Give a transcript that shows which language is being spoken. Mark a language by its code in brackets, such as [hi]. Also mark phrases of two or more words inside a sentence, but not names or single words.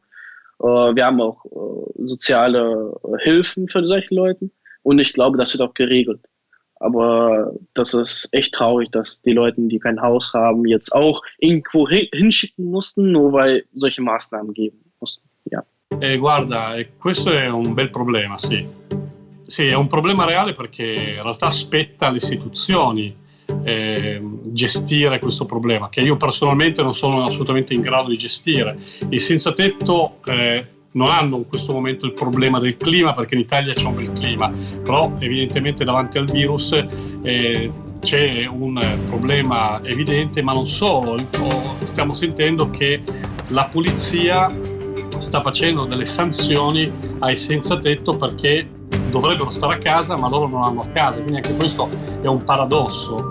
[de] Wir haben auch soziale Hilfen für solche Leute und ich glaube, das wird auch geregelt. Aber das ist echt traurig, dass die Leute, die kein Haus haben, jetzt auch irgendwo hinschicken mussten, nur weil solche Maßnahmen geben mussten. Ja. [it] Guarda, questo è un bel problema, sì. Sì, è un problema reale perché in realtà spetta alle istituzioni gestire questo problema, che io personalmente non sono assolutamente in grado di gestire. I senza tetto non hanno in questo momento il problema del clima, perché in Italia c'è un bel clima, però evidentemente davanti al virus c'è un problema evidente, ma non solo, stiamo sentendo che la polizia sta facendo delle sanzioni ai senza tetto perché dovrebbero stare a casa ma loro non hanno a casa, quindi anche questo è un paradosso.